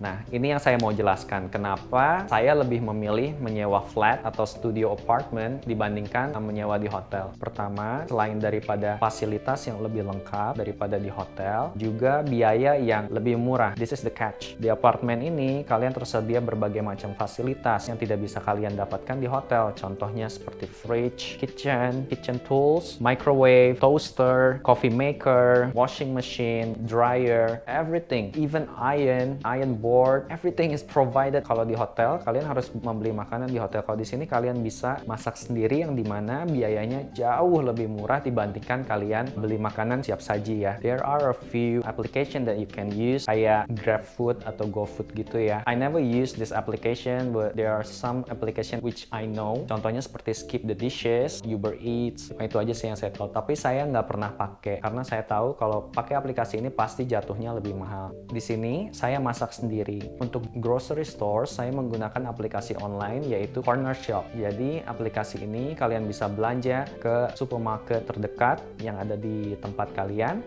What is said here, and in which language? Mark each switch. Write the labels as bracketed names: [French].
[Indonesian] Nah, ini yang saya mau jelaskan. Kenapa saya lebih memilih menyewa flat atau studio apartment dibandingkan menyewa di hotel. Pertama, selain daripada fasilitas yang lebih lengkap daripada di hotel, juga biaya yang lebih murah. [English] This is the catch. [Indonesian] Di apartemen ini, kalian tersedia berbagai macam fasilitas yang tidak bisa kalian dapatkan di hotel. Contohnya seperti [English] fridge, kitchen tools, microwave, toaster, coffee maker, washing machine, dryer, everything, even iron board, everything is provided. [Indonesian] Kalau di hotel, kalian harus membeli makanan di hotel. Kalau di sini kalian bisa masak sendiri yang dimana biayanya jauh lebih murah dibandingkan kalian beli makanan siap saji ya. [English] There are a few application that you can use [Indonesian] kayak GrabFood atau GoFood gitu ya. [English] I never use this application, but there are some application which I know. [Indonesian] Contohnya seperti Skip the Dishes, Uber Eats. Nah, itu aja sih yang saya tahu. Tapi saya nggak pernah pakai karena saya tahu kalau pakai aplikasi ini pasti jatuhnya lebih mahal. Di sini saya masak sendiri. Untuk grocery store saya menggunakan aplikasi online yaitu Corner Shop. Jadi aplikasi ini kalian bisa belanja ke supermarket terdekat yang ada di tempat kalian.